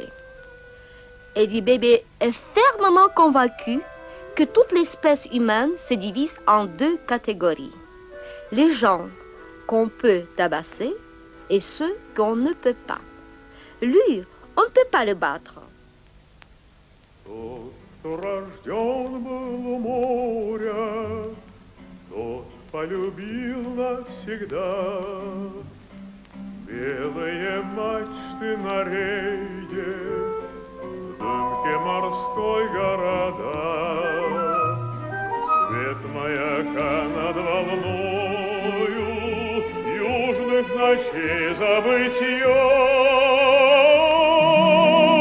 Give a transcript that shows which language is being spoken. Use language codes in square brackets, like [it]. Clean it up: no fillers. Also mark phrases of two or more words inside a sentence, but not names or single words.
[fr] Eddie Baby est fermement convaincu que toute l'espèce humaine se divise en deux catégories. Les gens qu'on peut tabasser et ceux qu'on ne peut pas. Lui, on ne peut pas le battre. [ru] Полюбил навсегда белые мачты на рейде, в дымке морской города, свет маяка над волною южных ночей забытье.